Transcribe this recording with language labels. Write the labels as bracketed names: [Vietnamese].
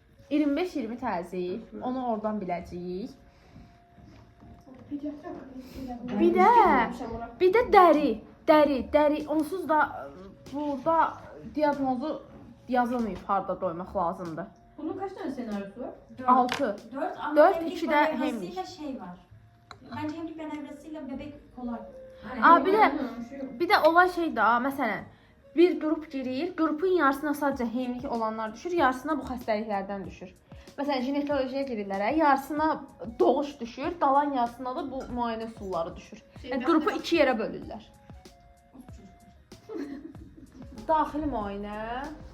[Azerbaijani] 25-20 təzyiq, onu oradan biləcəyik. Bir də dəri, onsuz da burada diaqnozu yazılmayıb, harda doymaq lazımdır. [Turkish] Bunun kaç tane senaryosu var? 6. 4, 2'de hemlik. [Azerbaijani] Şey var. [Turkish] Bence hemlik manevrasıyla bebek kolay. [Azerbaijani] Bir də olay şey daha, məsələn, bir qrup girir, qrupun yarısına sadəcə hemlik olanlar düşür, yarısına bu xəstəliklərdən düşür. Məsələn, ginekolojiya girirlər, yarısına doğuş düşür, dalan yarısına da bu müayinə üsulları düşür. Yəni qrupu 2 yerə bölürlər. Daxili müayinə,